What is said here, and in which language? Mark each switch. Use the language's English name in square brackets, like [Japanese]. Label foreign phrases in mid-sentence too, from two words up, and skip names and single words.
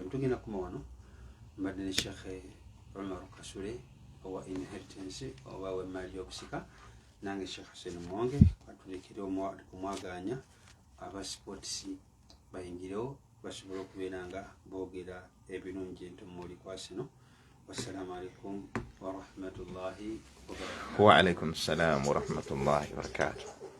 [Ganda] Mutugenda kuma wano mbadde ne Sheikh Omar Kasule owa Inheritance oba w'emmaali y'obusika nange Sheikh Hussein Mwonge atulekere omwaganya aba sports bayingirewo basobole okubeera nga boogera ebirungi entomooli kwasino. [Arabic] والسلام عليكم ورحمة الله وبركاته. وعليكم السلام ورحمة الله وبركاته.